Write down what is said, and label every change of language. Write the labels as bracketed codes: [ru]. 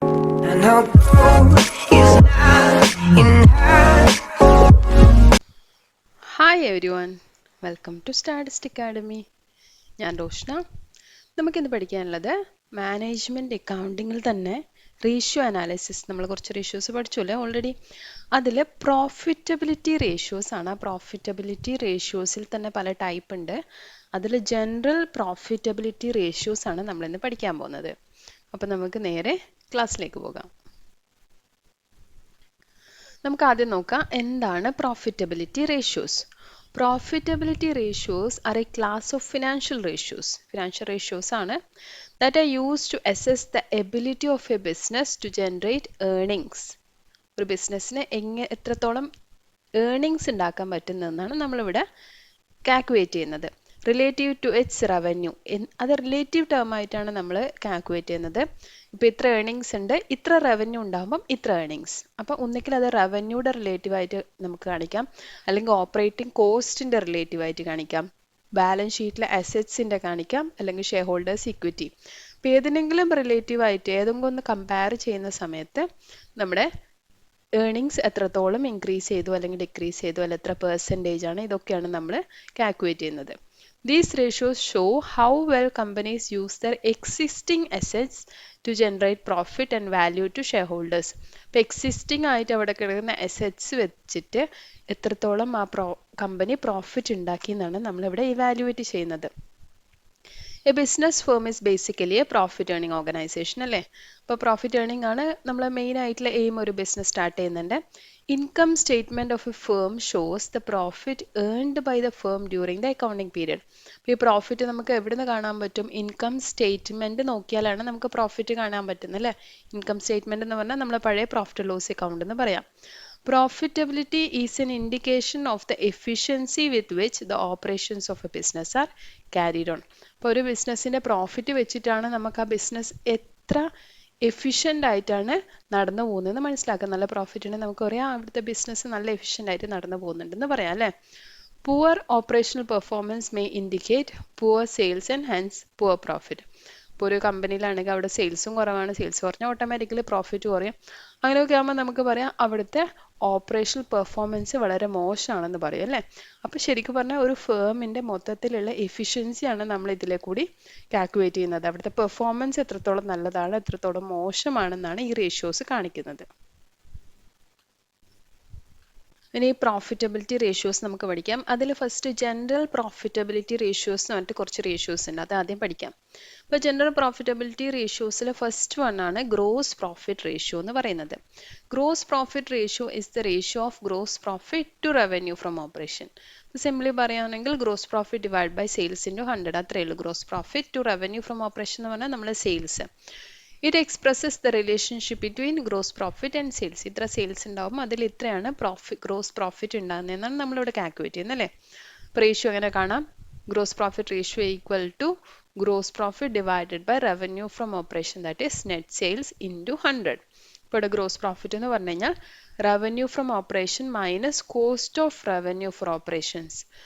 [en] And our goal is not in hand. [ml] Hi every one, welcome to Stardust academy. ഞാൻ റോഷ്ന. നമുക്കിന്ന് പഠിക്കാനുള്ളത് management അക്കൗണ്ടിങ്ങിൽ തന്നെ ratio analysis. നമ്മൾ കുറച്ച് റേഷ്യോസ് പഠിച്ചല്ലേ ഓൾറെഡി. അതിൽ പ്രോഫിറ്റബിലിറ്റി റേഷ്യോസ് ആണ്. പ്രോഫിറ്റബിലിറ്റി റേഷ്യോസിൽ തന്നെ പല ടൈപ്പ് ഉണ്ട്. അതിൽ ജനറൽ പ്രോഫിറ്റബിലിറ്റി റേഷ്യോസ് ആണ് നമ്മളിന്ന് പഠിക്കാൻ പോകുന്നത്. അപ്പോൾ നമുക്ക് നേരെ ക്ലാസ്സിലേക്ക് പോകാം. നമുക്ക് ആദ്യം നോക്കാം എന്താണ് profitability ratios. [en] Profitability ratios are a class of financial ratios. Financial ratios ആണ് that are used to assess the ability of a business to generate earnings. [ml] ഒരു ബിസിനസ്സിന് എത്രത്തോളം ഏർണിങ്സ് ഉണ്ടാക്കാൻ പറ്റുന്നതെന്നാണ് നമ്മളിവിടെ കാൽക്കുലേറ്റ് ചെയ്യുന്നത്. റിലേറ്റീവ് ടു ഇറ്റ്സ് റവന്യൂ, അത് relative term ആയിട്ടാണ് നമ്മൾ കാൽക്കുലേറ്റ് ചെയ്യുന്നത്. ഇപ്പോൾ ഇത്ര ഏർണിങ്സ് ഉണ്ട്, ഇത്ര റവന്യൂ ഉണ്ടാകുമ്പം ഇത്ര ഏർണിങ്സ്. അപ്പോൾ ഒന്നിക്കൽ അത് റവന്യൂയുടെ റിലേറ്റീവ് ആയിട്ട് നമുക്ക് കാണിക്കാം, അല്ലെങ്കിൽ ഓപ്പറേറ്റിംഗ് കോസ്റ്റിൻ്റെ റിലേറ്റീവ് ആയിട്ട് കാണിക്കാം, ബാലൻസ് ഷീറ്റിലെ അസറ്റ്സിൻ്റെ കാണിക്കാം, അല്ലെങ്കിൽ ഷെയർ ഹോൾഡേഴ്സ് ഇക്വിറ്റി. അപ്പോൾ ഏതിനെങ്കിലും റിലേറ്റീവ് ആയിട്ട് ഏതെങ്കിലും ഒന്ന് കമ്പയർ ചെയ്യുന്ന സമയത്ത് നമ്മുടെ ഏർണിങ്സ് എത്രത്തോളം ഇൻക്രീസ് ചെയ്തു അല്ലെങ്കിൽ ഡിക്രീസ് ചെയ്തു, അല്ലെങ്കിൽ എത്ര പെർസെൻറ്റേജ് ആണ്, ഇതൊക്കെയാണ് നമ്മൾ കാൽക്കുലേറ്റ് ചെയ്യുന്നത്. [en] These ratios show how well companies use their existing assets to generate profit and value to shareholders. [ml] ഇപ്പോൾ എക്സിസ്റ്റിംഗ് ആയിട്ട് അവിടെ കിടക്കുന്ന അസറ്റ്സ് വെച്ചിട്ട് എത്രത്തോളം ആ കമ്പനി പ്രോഫിറ്റ് ഉണ്ടാക്കി എന്നാണ് നമ്മളിവിടെ ഇവാലുവേറ്റ് ചെയ്യുന്നത്. [en] A business firm is basically a profit earning organisation അല്ലേ. [ml] അപ്പോൾ പ്രോഫിറ്റ് ഏർണിംഗ് ആണ് നമ്മൾ മെയിൻ ആയിട്ടുള്ള എയിം. ഒരു ബിസിനസ് സ്റ്റാർട്ട് ചെയ്യുന്നുണ്ട്. [en] Income statement of a firm shows the profit earned by the firm during the accounting period. [ml] അപ്പോൾ ഈ profit നമുക്ക് എവിടെ നിന്ന് കാണാൻ പറ്റും? ഇൻകം സ്റ്റേറ്റ്മെന്റ് നോക്കിയാലാണ് നമുക്ക് പ്രോഫിറ്റ് കാണാൻ പറ്റുന്നത് അല്ലേ. ഇൻകം സ്റ്റേറ്റ്മെന്റ് എന്ന് പറഞ്ഞാൽ നമ്മൾ പഴയ പ്രോഫിറ്റ് ലോസ് അക്കൗണ്ട് എന്ന് പറയാം. [en] Profitability is an indication of the efficiency with which the operations of a business are carried on. [ml] ഇപ്പോൾ ഒരു ബിസിനസ്സിൻ്റെ പ്രോഫിറ്റ് വെച്ചിട്ടാണ് നമുക്ക് ആ ബിസിനസ് എത്ര എഫിഷ്യൻ്റ് ആയിട്ടാണ് നടന്നു പോകുന്നതെന്ന് മനസ്സിലാക്കാം. നല്ല പ്രോഫിറ്റ് ഉണ്ടെങ്കിൽ നമുക്ക് പറയാം അവിടുത്തെ ബിസിനസ് നല്ല എഫിഷ്യൻ്റ് ആയിട്ട് നടന്നു പോകുന്നുണ്ടെന്ന് പറയാം അല്ലേ. [en] Poor operational performance may indicate poor sales and hence poor profit. [ml] ഇപ്പോൾ ഒരു കമ്പനിയിലാണെങ്കിൽ അവിടെ സെയിൽസും കുറവാണ്, സെയിൽസ് കുറഞ്ഞാൽ ഓട്ടോമാറ്റിക്കലി പ്രോഫിറ്റ് കുറയും. അങ്ങനെയൊക്കെ ആകുമ്പോൾ നമുക്ക് പറയാം അവിടുത്തെ ഓപ്പറേഷണൽ പെർഫോമൻസ് വളരെ മോശമാണെന്ന് പറയും അല്ലേ. അപ്പോൾ ശരിക്കും പറഞ്ഞാൽ ഒരു ഫേമിൻ്റെ മൊത്തത്തിലുള്ള എഫിഷ്യൻസിയാണ് നമ്മൾ ഇതിലെ കൂടി കാൽക്കുലേറ്റ് ചെയ്യുന്നത്. അവിടുത്തെ പെർഫോമൻസ് എത്രത്തോളം നല്ലതാണ്, എത്രത്തോളം മോശമാണെന്നാണ് ഈ റേഷ്യോസ് കാണിക്കുന്നത്. ഇനി പ്രോഫിറ്റബിലിറ്റി റേഷ്യോസ് നമുക്ക് പഠിക്കാം. അതിൽ ഫസ്റ്റ് ജനറൽ പ്രോഫിറ്റബിലിറ്റി റേഷ്യോസ് എന്ന് പറഞ്ഞിട്ട് കുറച്ച് റേഷ്യോസ് ഉണ്ട്, അത് ആദ്യം പഠിക്കാം. ഇപ്പോൾ ജനറൽ പ്രോഫിറ്റബിലിറ്റി റേഷ്യോസിൽ ഫസ്റ്റ് വൺ ആണ് ഗ്രോസ് പ്രോഫിറ്റ് റേഷ്യോ എന്ന് പറയുന്നത്. [en] Gross profit ratio is the ratio of gross profit to revenue from operation. [ml] Simply പറയുകയാണെങ്കിൽ gross profit divide by sales into 100, അത്രയേ ഉള്ളൂ. Gross profit to revenue from operation എന്ന് പറഞ്ഞാൽ നമ്മൾ sales. [en] It expresses the relationship between gross profit and sales. [ml] ഇത്ര sales ഉണ്ടാകുമ്പോൾ അതിൽ ഇത്രയാണ് ഗ്രോസ് പ്രോഫിറ്റ് ഉണ്ടാകുന്നതെന്നാണ് നമ്മളിവിടെ കാൽക്കുലേറ്റ് ചെയ്യുന്നത് അല്ലേ. അപ്പോൾ റേഷ്യോ എങ്ങനെ കാണാം? [en] Gross profit ratio equal to gross profit divided by revenue from operation, that is net sales into 100. [ml] ഇപ്പോൾ ഇവിടെ ഗ്രോസ് പ്രോഫിറ്റ് എന്ന് പറഞ്ഞു കഴിഞ്ഞാൽ revenue from operation minus cost of revenue for operations.